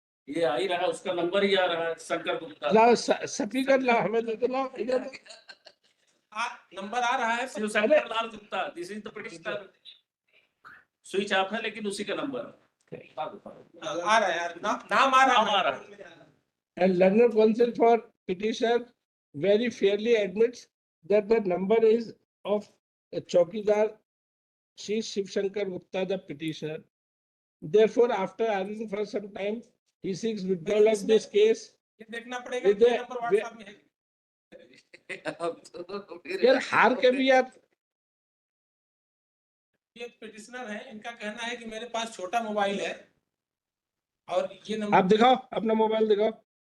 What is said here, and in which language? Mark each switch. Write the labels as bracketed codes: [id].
[hi] ये आ ही रहा है, उसका नंबर ही आ रहा है, शंकर गुप्ता। लाओ स्पीकर लाओ, हमें दे दो, लाओ इधर। नंबर आ रहा है, Shiv Shankar Lal Gupta, [en] This is the petitioner. [hi] Switch off है लेकिन उसी का नंबर आ रहा है यार, नाम आ रहा है। [en] And learner counsel for petitioner very fairly admits that the number is of Chaukidar Shri Shiv Shankar Gupta, the petitioner. Therefore, after arguing for some time, he seeks withdrawal of this case [hi] ये देखना पड़ेगा कि ये number WhatsApp में है। अब तो फिर यार हार के भी यार, ये पिटिशनर है, इनका कहना है कि मेरे पास छोटा मोबाइल है और ये आप नंबर दिखाओ अपना मोबाइल दिखाओ।